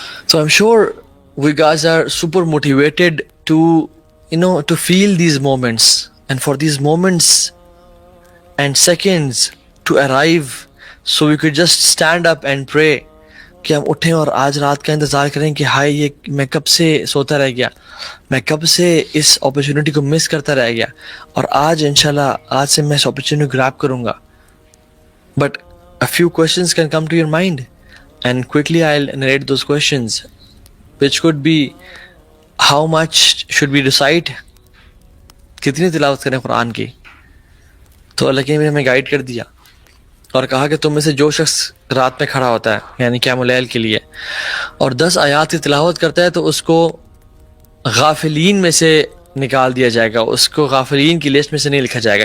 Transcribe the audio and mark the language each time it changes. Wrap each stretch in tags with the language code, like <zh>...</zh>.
<en>So I'm sure we guys are super motivated to feel these moments, and for these moments and seconds to arrive, so we could just stand up and pray</en> <ur>کہ ہم اٹھیں اور آج رات کا انتظار کریں کہ ہائے یہ میں کب سے سوتا رہ گیا، میں کب سے اس اپرچونٹی کو مس کرتا رہ گیا، اور آج انشاءاللہ آج سے میں اس اپرچونٹی گراب کروں گا.</ur> <en>But a few questions can come to your mind, and quickly I'll narrate those questions, which could be how much should we recite،</en> <ur>کتنی تلاوت کریں قرآن کی. تو اللہ کے نبی نے ہمیں گائیڈ کر دیا اور کہا کہ تم میں سے جو شخص رات میں کھڑا ہوتا ہے یعنی قیام اللیل کے لیے اور 10 آیات کی تلاوت کرتا ہے تو اس کو غافلین میں سے نکال دیا جائے گا، اس کو غافلین کی لسٹ میں سے نہیں لکھا جائے گا.</ur>